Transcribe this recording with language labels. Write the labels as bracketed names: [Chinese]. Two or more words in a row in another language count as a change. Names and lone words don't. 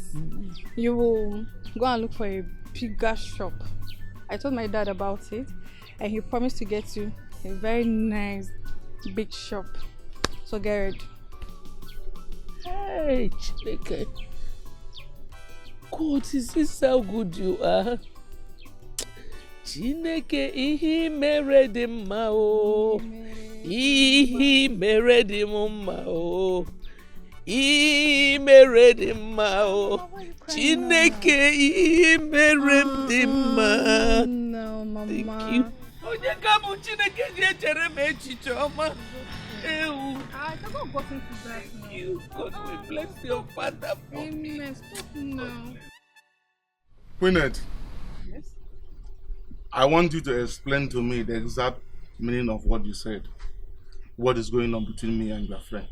[English] You will go and look for a bigger shop. I told my dad about it, and he promised to get you a very nice big shop. So get ready. Hey, Dikeh. God, is this how good you are? [Igbo] Chineke ihe mere dị mma o. Ihe mere dị mma o. Ihe mere dị mma o. Chineke ihe mere dị mma. [English] No, Mama. Thank you. [Igbo] Onye kamu Chineke echere m echiche ọma. [English] I haven't gotten to that now. You, God will bless your father for me. Amen. Stop now. Queenette, Yes? I want you to explain to me the exact meaning of what you said. What is going on between me and your friend?